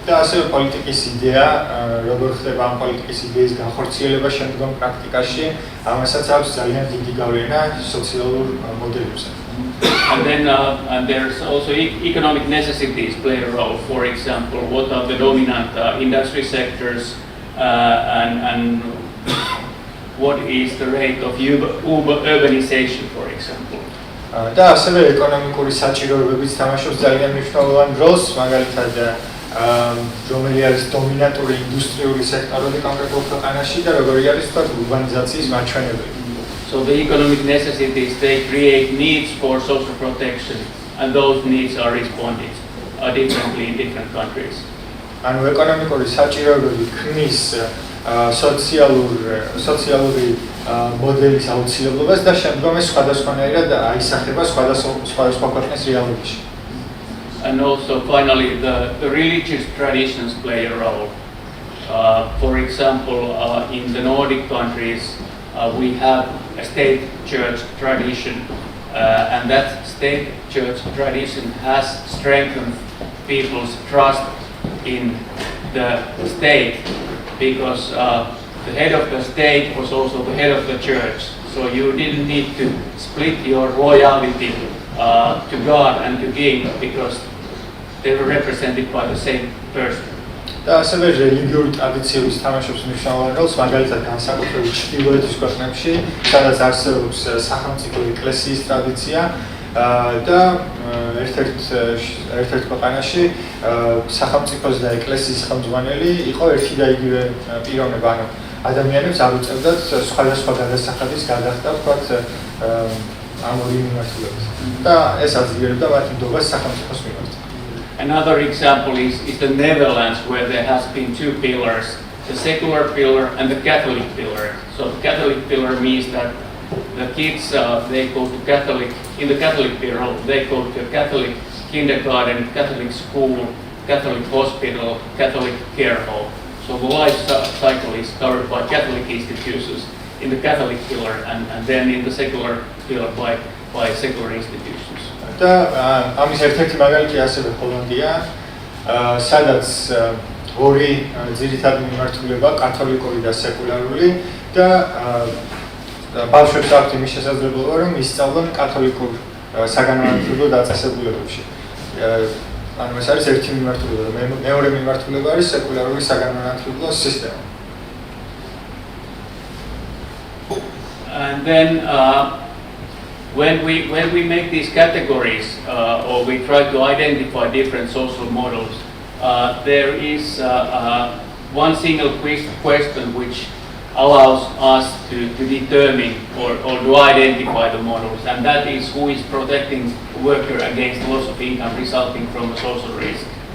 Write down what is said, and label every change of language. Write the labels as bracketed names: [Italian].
[Georgian] და ასევე პოლიტიკის იდეა, როგორ ხდება ამ პოლიტიკის იდეის განხორციელება შემდგომ პრაქტიკაში, ამასაც აქვს ძალიან დიდი გავლენა სოციალურ მოდელებზე. [English] And then and there's also economic necessities play a role. For example, what are the dominant industry sectors and what is the rate of urbanization, for example. [Georgian] და ასევე ეკონომიკური საჭიროებებიც თამაშობს ძალიან მნიშვნელოვან როლს, მაგალითად რომელი არის დომინანტური ინდუსტრიული სექტორები კონკრეტულ ქვეყანაში და როგორი არის თქვა ურბანიზაციის მაჩვენებელი. [English] So the economic necessities, they create needs for social protection, and those needs are responded differently in different countries. [Georgian] ანუ ეკონომიკური საჭიროებები ქმნის სოციალური მოდელის აუცილებლობას და შემდგომ ეს სხვადასხვანაირად აისახება სხვადასხვა ქვეყნის რეალობაში. [English] And also finally the religious traditions play a role. For example, in the Nordic countries, we have a state church tradition, and that state church tradition has strengthened people's trust in the state because the head of the state was also the head of the church. So you didn't need to split your loyalty to God and to King because they were represented by the same person. [Georgian] და ასევე რელიგიური ტრადიციების თამაშობს მნიშვნელოვან როლს, მაგალითად განსაკუთრებით ჩრდილოეთის ქვეყნებში, სადაც არსებობს სახელმწიფო ეკლესიის ტრადიცია და ერთ-ერთ ქვეყანაში სახელმწიფოს და ეკლესიის ხელმძღვანელი იყო ერთი და იგივე პიროვნება, ანუ ადამიანებს არ უწევდათ სხვადასხვა გადასახადის გადახდა, ვთქვათ, ამ ორი მიმართულებით. და ეს აძლიერებდა მათ ნდობას სახელმწიფოს მიმართ. [English] Another example is the Netherlands, where there has been two pillars, the secular pillar and the Catholic pillar. So the Catholic pillar means that the kids, they go to in the Catholic pillar, they go to a Catholic kindergarten, Catholic school, Catholic hospital, Catholic care home. So the life cycle is covered by Catholic institutions in the Catholic pillar and then in the secular pillar by secular institutions. [Georgian] და ამის ერთ-ერთი მაგალითი ასევე ჰოლანდია, სადაც ორი ძირითადი მიმართულება, კათოლიკური და სეკულარული და ბავშვებს აქვთ იმის შესაძლებლობა, რომ ისწავლონ კათოლიკურ საგანმანათლებლო დაწესებულებებში. ანუ ეს არის ერთი მიმართულება, მეორე მიმართულება არის სეკულარული საგანმანათლებლო სისტემა. [English] And then when we make these categories or we try to identify different social models, there is one single question which allows us to determine or to identify the models, and that is who is protecting the worker against loss of income resulting from a social risk.